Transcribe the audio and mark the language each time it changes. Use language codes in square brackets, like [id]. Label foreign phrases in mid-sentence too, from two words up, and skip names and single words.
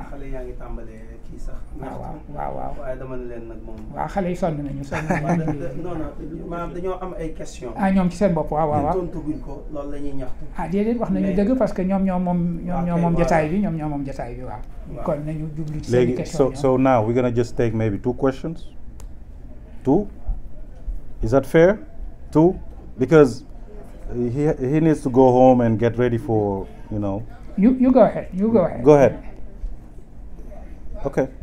[wo] xale yaa ngi tàmbalee kii sax. waaw waaye dama ne leen nag moom. waaw xale yi sonn nañu. non maanaam dañoo am ay question ñoom ci seen bopp waaw. tontu guñ ko loolu la ñuy ñaxtu. déedéet wax nañu dëgg parce que ñoom ñoo moom jotaay bi waaw. kon nañu jublu ci seen question. [en] So now we're gonna just take maybe 2 questions. 2? Is that fair? 2? Because he needs to go home and get ready for, You go ahead. Go ahead. Okay.